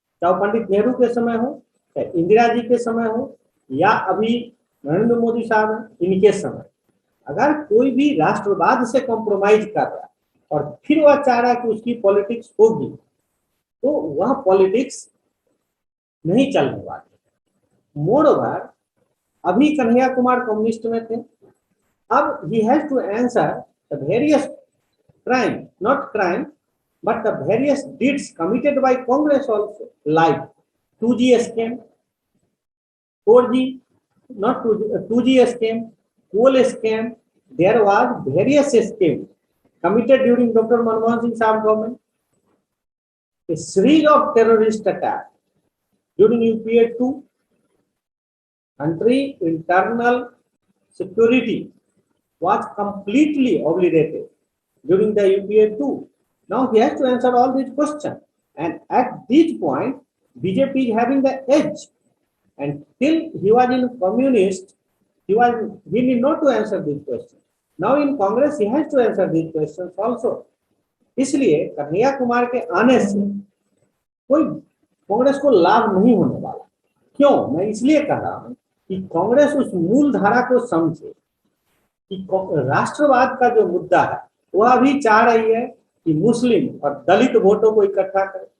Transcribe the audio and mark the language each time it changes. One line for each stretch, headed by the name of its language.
Hindi: चाहे पंडित नेहरू के समय हो, चाहे इंदिरा जी के समय हो, या अभी नरेंद्र मोदी साहब इनके समय, अगर कोई भी राष्ट्रवाद से कॉम्प्रोमाइज कर रहा है और फिर वह चाह रहा है कि उसकी पॉलिटिक्स होगी, तो वह पॉलिटिक्स नहीं चलने वाली।
English: moreover,
Hindi: अभी कन्हैया कुमार कम्युनिस्ट में थे, अब
English: ही has to answer the various crime, not crime, but the various deeds committed by Congress also, like 2G scam, 4G, not 2G scam, coal scam. There was various scams committed during Dr. Manmohan Singh Saab government. A series of terrorist attacks during UPA 2, country internal security was completely obliterated during the UPA 2. Now he has to answer all these questions. And at this point, BJP is having the edge. And till he was in communist, he need not to answer these questions. Now in Congress, he has to answer these questions also.
Hindi: इसलिए कन्हैया कुमार के आने से कोई कांग्रेस को लाभ नहीं होने वाला। क्यों? मैं इसलिए कह रहा हूं कि कांग्रेस उस मूल धारा को समझे कि राष्ट्रवाद का जो मुद्दा है वह अभी चाह रही है कि मुस्लिम और दलित वोटों को इकट्ठा करे।